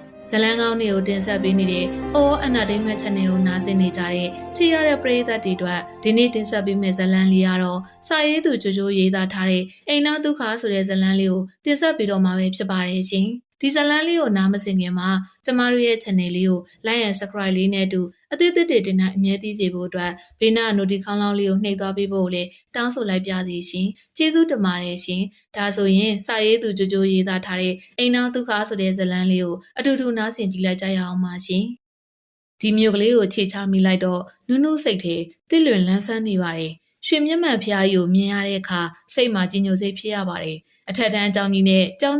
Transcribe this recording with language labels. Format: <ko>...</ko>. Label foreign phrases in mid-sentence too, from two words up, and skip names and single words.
<my>ဇလန်းကောင်းတွေကိုတင်ဆက်ပေးနေတဲ့ All Entertainment Channel ကိုနားဆင်နေကြတဲ့ချစ်ရတဲ့ပရိသတ်တွေအတွက်ဒီနေ့တင်ဆက်ပေးမယ့်ဇလန်းလေးကတော့စာရေးသူကြိုကြိုရေးသားထားတဲ့အိမ်နာဒုက္ခဆိုတဲ့ဇလန်းလေးကိုတင်ဆက်ပေးတော့မှာပဲဖြစ်ပါတယ်ရှင်။ဒီဇလန်းလေးကိုနားမစင်ခင်မှာကျမတို့ရဲ့ channel လေးကို</my> <en>like and subscribe</en> <my>လေးနဲ့အ တူအသစ်တွေတင်တဲ့အမြဲတမ်းသိစေဖို့အတွက်ဘေးနား notification ခေါင်းလောင်းလေးကိုနှိပ်သွားပေးဖို့လည်းတောင်းဆိုလိုက်ပါစီရှင်။ကျေးဇူးတင်ပါတယ်ရှင်။ဒါဆိုရင်စာရေးသူကြိုကြိုရေးသားထားတဲ့အိမ်နာဒုက္ခဆိုတဲ့ဇလန်းလေးကိုအတူတူနားဆင်ကြည့်လိုက်ကြရအောင် ပါရှင်။ဒီမျိုးကလေးကိုခြေချမိလိုက်တော့နုနုစိတ်ထဲတစ်လွင်လန်းဆန်းနေပါတယ်။ရွှေမျက်မှန်ဖျားကြီးကိုမြင်ရတဲ့အခါစိတ်မှာကြီးညိုစိတ်ဖြစ်ရပါတယ်။အထက်တန်းအကြောင်းကြီးနဲ့ကျောင်း</my>